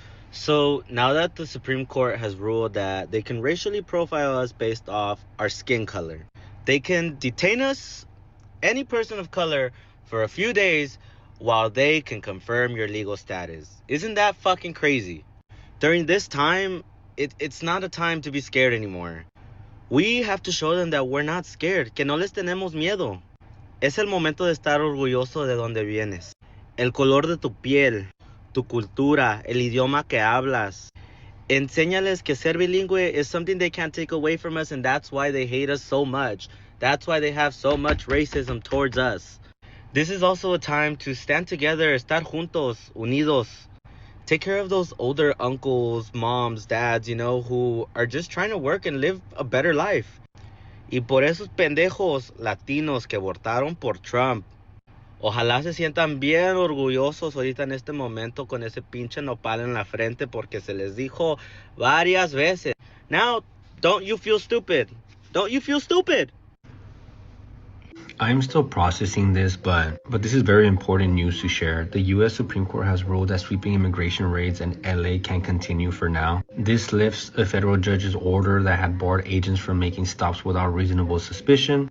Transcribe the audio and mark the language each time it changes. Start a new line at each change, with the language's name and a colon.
English: So now that the Supreme Court has ruled that they can racially profile us based off our skin color, they can detain us, any person of color, for a few days while they can confirm your legal status. Isn't that fucking crazy? During this time, it's not a time to be scared anymore. We have to show them that we're not scared,
Spanish: que no les tenemos miedo. Es el momento de estar orgulloso de donde vienes. El color de tu piel, tu cultura, el idioma que hablas. Enséñales que ser bilingüe
English: is something they can't take away from us, and that's why they hate us so much. That's why they have so much racism towards us. This is also a time to stand together,
Spanish: estar juntos, unidos.
English: Take care of those older uncles, moms, dads, who are just trying to work and live a better life.
Spanish: Y por esos pendejos latinos que votaron por Trump, ojalá se sientan bien orgullosos ahorita en este momento con ese pinche nopal en la frente porque se les dijo varias veces.
English: Now, don't you feel stupid? Don't you feel stupid? I'm still processing this, but this is very important news to share. The U.S. Supreme Court has ruled that sweeping immigration raids in L.A. can continue for now. This lifts a federal judge's order that had barred agents from making stops without reasonable suspicion.